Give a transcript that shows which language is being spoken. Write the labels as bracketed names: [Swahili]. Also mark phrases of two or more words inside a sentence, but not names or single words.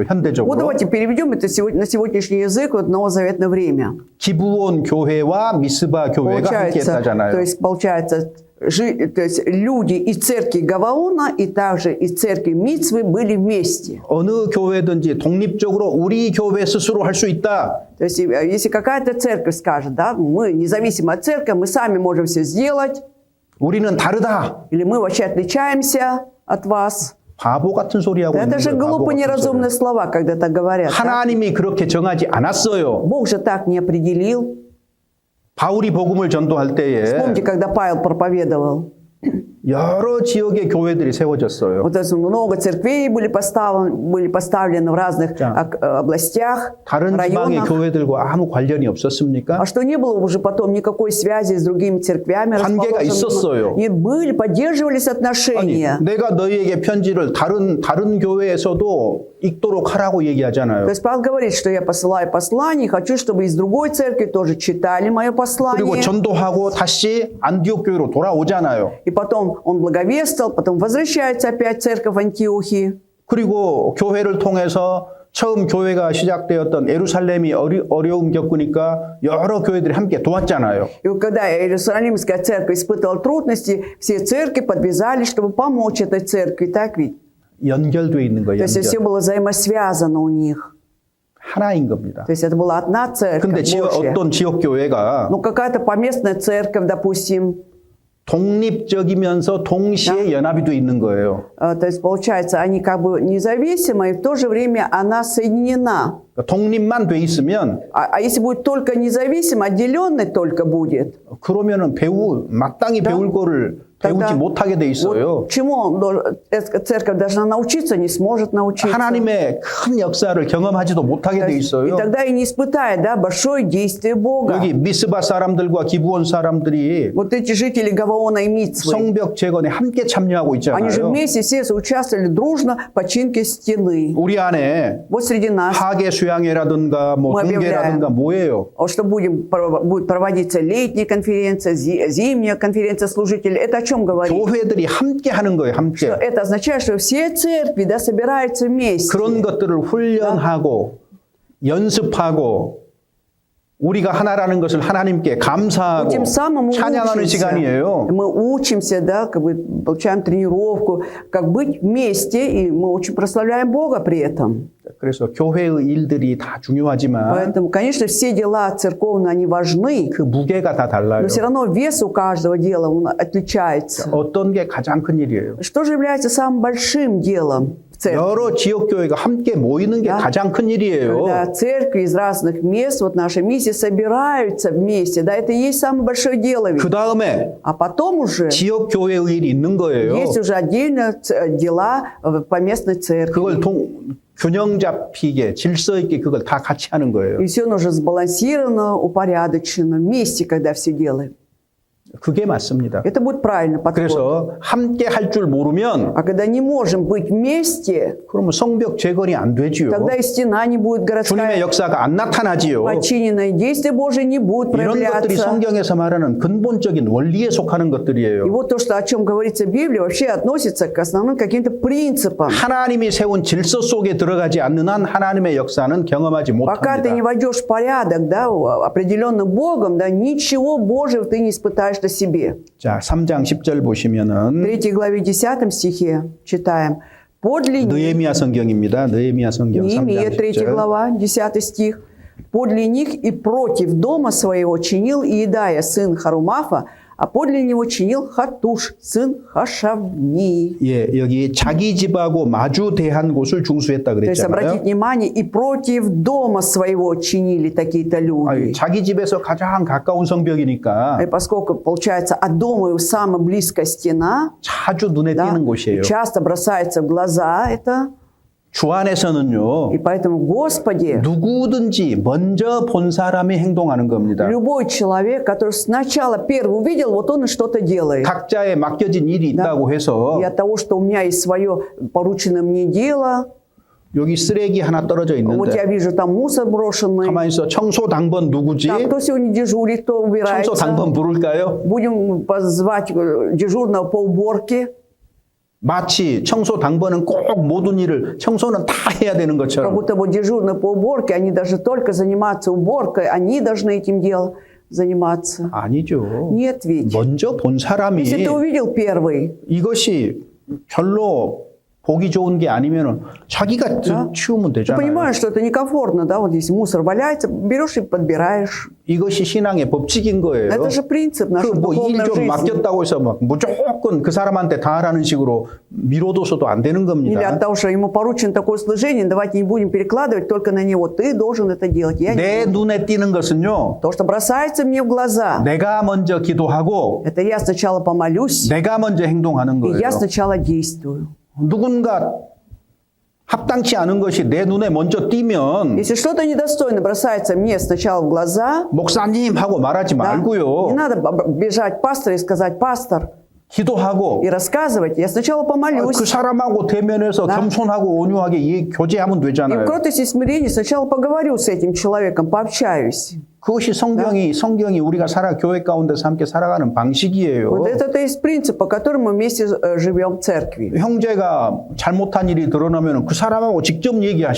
[Russian] Вот [Korean] 현대적으로. [Russian] давайте переведем это на сегодняшний язык, вот новозаветное время. [Korean] 기브온 교회와 미스바 교회가 함께 [Russian] То [Korean] 했다잖아요. [Russian] есть, получается, то есть люди из церкви Гаваона и также из церкви Мицвы были вместе. [Korean] 어느 교회든지 독립적으로 우리 교회 스스로 할 수 있다. [Russian] То есть, если какая-то церковь скажет, да, мы независимо от церкви, мы сами можем все сделать, [Korean] 우리는 다르다. [Russian] или мы вообще отличаемся от вас. [Korean] 바보 같은 소리 하고 있는 [Russian] Это же [Korean] 거예요. 바보 [Russian] глупо [Korean] 같은 [Russian] неразумные [Korean] 소리. [Russian] слова, когда так говорят. да? [Korean] 하나님이 그렇게 정하지 않았어요. [Russian] Бог же так не определил. [Korean] 바울이 복음을 전도할 때에 [Russian] Помните, когда Павел проповедовал? [Korean] 여러 지역의 교회들이 세워졌어요. [Russian] Вот это много церквей были поставлены в разных [Korean] 자, [Russian] областях, [Korean] 다른 지방의 [Russian] районах. [Korean] 교회들과 아무 관련이 없었습니까? [Russian] А что не было уже потом никакой связи с другими церквями? [Korean] 관계가 있었어요. [Russian] Нет, были, поддерживались [Korean] 아니, [Russian] отношения. [Korean] 내가 너희에게 편지를 다른 교회에서도 읽도록 하라고 얘기하잖아요. [Russian] То есть Павел говорит, что я посылаю послание, и хочу, чтобы из другой церкви тоже читали мое [Korean] 그리고 [Russian] послание. [Korean] 전도하고 다시 안디옥 교회로 돌아오잖아요. [Russian] И потом он благовествовал, потом возвращается опять в церковь Антиохии. [Korean] 그리고 교회를 통해서 처음 교회가 시작되었던 예루살렘이 어려움 겪으니까 여러 교회들이 함께 도왔잖아요. [Russian] И вот когда Иерусалимская церковь испытывала трудности, все церкви подвязались, чтобы помочь этой церкви. Так ведь? [Korean] 연결되어 있는 [Russian] То [Korean] 거예요. [Russian] есть все [Korean] 연결. [Russian] было взаимосвязано у них. [Korean] 하나인 겁니다. [Russian] То есть это была одна церковь [Korean] 근데 [Russian] Божья. [Korean] 어떤 지역 교회가 [Russian] Ну, какая-то поместная церковь, допустим, [Korean] 독립적이면서 동시에 연합이 돼 있는 거예요. [Russian] То есть, получается, они как бы независимы, и в то же время она соединена. [Korean] 독립만 돼 있으면 [Russian] А если будет только независимо, отделенный только будет, [Korean] 그러면은 마땅히 배울 거를 배우지 못하게 돼 있어요. [Russian] вот чему церковь должна научиться, не сможет научиться. [Korean] 하나님의 큰 역사를 경험하지도 못하게 돼 [Russian] И [Korean] 있어요. [Russian] тогда и не испытает, да, большое действие Бога. [Korean] 여기 미스바 사람들과 기브온 사람들이 [Russian] Вот эти жители Гаваона и Мицвы, [Korean] 성벽 재건에 함께 참여하고 [Russian] они же [Korean] 있잖아요. [Russian] вместе все участвовали дружно в починке стены. [Korean] 우리 안에 [Russian] Вот среди нас, [Korean] 하계 수양회라든가 뭐 [Russian] Мы [Korean] 동계라든가 뭐예요? [Russian] что будет проводиться летняя конференция, зимняя конференция служителей, это о чем говорит? [Korean] 교회들이 함께 하는 거예요. 함께. [Russian] Это означает, что все церкви, да, собираются вместе. [Korean] 그런 것들을 훈련하고 연습하고 우리가 하나라는 것을 하나님께 감사하고 [Russian] Тем самым мы [Korean] 찬양하는 시간이에요. [Russian] мы учимся, да, как бы получаем тренировку, как быть вместе, и мы очень прославляем Бога при этом. [Korean] 그래서 교회의 일들이 다 중요하지만 [Russian] Поэтому, конечно, все дела церковные, они важны, [Korean] 그 무게가 다 달라요. [Russian] но все равно вес у каждого дела он отличается. [Korean] 어떤 게 가장 큰 일이에요? [Russian] Что же является самым большим делом в церкви? [Korean] 여러 지역 교회가 함께 모이는 게 가장 큰 일이에요. [Russian] Когда церкви из разных мест, вот наша миссия, собираются вместе, да, это и есть самое большое дело. [Korean] 그 다음에 [Russian] А потом уже [Korean] 지역 교회의 일이 있는 거예요. [Russian] есть уже отдельно дела по местной церкви. [Korean] 그걸 균형 잡히게 질서 있게 그걸 다 같이 하는 거예요. [Russian] И все нужно сбалансировано, упорядочено, вместе, когда все делаем. [Korean] 그게 맞습니다. [Russian] Это будет правильно подход. [Korean] 그래서 함께 할 줄 모르면 [Russian] А когда не можем быть вместе, [Korean] 그러면 성벽 재건이 안 되지요. [Russian] тогда и стена не будет [Korean] 주님의 [Russian] городская, [Korean] 역사가 안 나타나지요. [Russian] подчиненное действие Божие не будет [Korean] 이런 것들이 [Russian] проявляться. [Korean] 성경에서 말하는 근본적인 원리에 속하는 [Russian] И [Korean] 것들이에요. [Russian] вот то, что, о чем говорится в Библии, вообще относится к основным каким-то принципам. [Korean] 하나님이 세운 질서 속에 들어가지 않는 한 하나님의 역사는 경험하지 [Russian] Пока ты не [Korean] 못합니다. [Russian] войдешь в порядок, да, определенный Богом, да, ничего Божьего ты не испытаешь на себе. [Korean] 자, 3장 10절 [Russian] В [Korean] 보시면은 [Russian] 3 главе 10 стихе читаем. Подле них, [Korean] 느헤미야 성경입니다. 느헤미야 성경 3장 [Russian] Неемия, 3 [Korean] 10절. [Russian] глава, 10 стих. «Подле них и против дома своего чинил Иедая, сын Харумафа, а подле него чинил Хатуш, сын Хашавни». [Korean] 예, 여기 자기 집하고 마주대한 곳을 중수했다 [Russian] То есть, обратите [Korean] 그랬잖아요. [Russian] внимание, и против дома своего чинили такие-то люди. [Korean] 자기 집에서 가장 가까운 성벽이니까 [Russian] И поскольку, получается, от дома его самая близкая стена, [Korean] 자주 눈에 [Russian] да, [Korean] 띄는 곳이에요. [Russian] часто бросается в глаза это, [Korean] 주 안에서는요. [Russian] и поэтому, Господи, [Korean] 누구든지 먼저 본 사람이 행동하는 겁니다. [Russian] любой человек, который сначала первый увидел, вот он и что-то делает. [Korean] 각자의 맡겨진 일이 있다고 해서 [Russian] И от того, что у меня есть свое порученное мне дело, [Korean] 여기 쓰레기 하나 떨어져 [Russian] вот я [Korean] 있는데 [Russian] вижу там мусор брошенный, [Korean] 가만히 있어. 청소 당번 누구지? [Russian] там, кто сегодня дежурит, кто [Korean] 청소 [Russian] убирается. [Korean] 당번 부를까요? [Russian] Будем позвать дежурного по уборке, [Korean] 마치 청소 당번은 꼭 모든 일을 청소는 다 해야 되는 [Russian] как [Korean] 것처럼 [Russian] будто вот дежурные по уборке, они даже только заниматься уборкой, они должны этим делом заниматься. [Korean] 아니죠. [Russian] Нет ведь. [Korean] 먼저 본 사람이 [Russian] Если ты увидел первый, [Korean] 이것이 별로 보기 좋은 게 아니면은 자기가 치우면 [Russian] ты [Korean] 되잖아요. [Russian] понимаешь, что это некомфортно, да, вот здесь мусор валяется, берешь и подбираешь. [Korean] 이것이 신앙의 법칙인 거예요. [Russian] Это же принцип нашей [Korean] 그 뭐 일 [Russian] духовной [Korean] 좀 [Russian] жизни. [Korean] 맡겼다고 해서 막 무조건 그 사람한테 다 하라는 식으로 미뤄둬서도 안 되는 [Russian] Или [Korean] 겁니다. [Russian] от того, что ему поручено такое служение, давайте не будем перекладывать только на него. Ты должен это делать. Я не [Korean] 내 [Russian] буду. [Korean] 눈에 띄는 것은요. [Russian] То, что бросается мне в глаза, [Korean] 내가 먼저 기도하고 [Russian] это я сначала помолюсь, [Korean] 내가 먼저 행동하는 [Russian] и [Korean] 거예요. [Russian] я сначала действую. [Korean] 누군가 합당치 않은 것이 내 눈에 먼저 띄면 [Russian] Если что-то недостойно бросается мне сначала в глаза, [Korean] 목사님 하고 말하지 [Russian] да, не [Korean] 말고요. [Russian] надо бежать к пастору и сказать: пастор, [Korean] 기도하고 [Russian] и рассказывать. Я сначала [Korean] 그 [Russian] помолюсь. [Korean] 사람하고 대면해서 [Russian] Да. [Korean] 겸손하고 온유하게 교제하면 [Russian] И в [Korean] 되잖아요. [Russian] кротости и смирении сначала поговорю с этим человеком, пообщаюсь. [Korean] 그것이 성경이 우리가 교회 가운데서 함께 살아가는 방식이에요. [Russian] Вот это и есть принцип, по которому мы вместе живем в церкви. [Korean] 형제가 잘못한 일이 드러나면 그 사람하고 직접 [Russian] Если я [Korean] 얘기하시라고요.